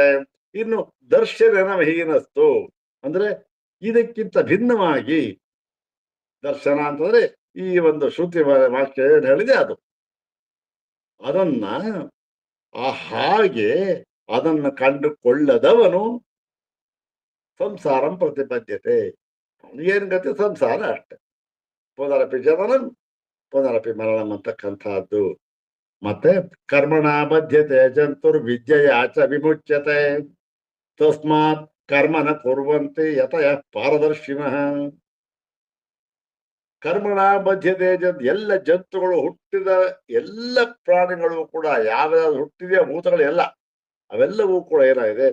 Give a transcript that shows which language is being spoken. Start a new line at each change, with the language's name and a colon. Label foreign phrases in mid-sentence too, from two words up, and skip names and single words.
Kannada: ಇನ್ನು
Sanskrit: ದರ್ಶನೇನ ವಿಹೀನಸ್ತು
Kannada: ಅಂದ್ರೆ ಇದಕ್ಕಿಂತ ಭಿನ್ನವಾಗಿ, ದರ್ಶನ ಅಂತಂದ್ರೆ ಈ ಒಂದು ಶ್ರುತಿ ವಾಕ್ಯ ಏನ್ ಹೇಳಿದೆ ಅದು, ಅದನ್ನ ಹಾಗೆ ಅದನ್ನು ಕಂಡುಕೊಳ್ಳದವನು
Sanskrit: ಸಂಸಾರಂ ಪ್ರತಿಪದ್ಯತೆ.
Kannada: ಏನ್ ಗತಿ? ಸಂಸಾರ ಅಷ್ಟೆ.
Sanskrit: ಪುನರಪಿ ಜನನಂ ಪುನರಪಿ ಮರಣಂ ಅಂತಕ್ಕಂಥದ್ದು. ಮತ್ತೆ ಕರ್ಮಣ ಬದ್ಧತೆ ಜಂತುರ್ ವಿದ್ಯೆಯಾಚ ವಿಮುಚ್ಯತೆ ತಸ್ಮಾತ್ ಕರ್ಮನ ಕುರ್ವಂತೆ ಯತಯ ಪಾರದರ್ಶಿನಃ. ಕರ್ಮಣ ಬದ್ಧತೆ
Kannada: ಎಲ್ಲ ಜಂತುಗಳು, ಹುಟ್ಟಿದ ಎಲ್ಲ ಪ್ರಾಣಿಗಳು ಕೂಡ ಯಾವ್ಯಾವ್ದು ಹುಟ್ಟಿದೆಯೋ ಭೂತಗಳು ಎಲ್ಲ ಅವೆಲ್ಲವೂ ಕೂಡ ಏನಾಗಿದೆ?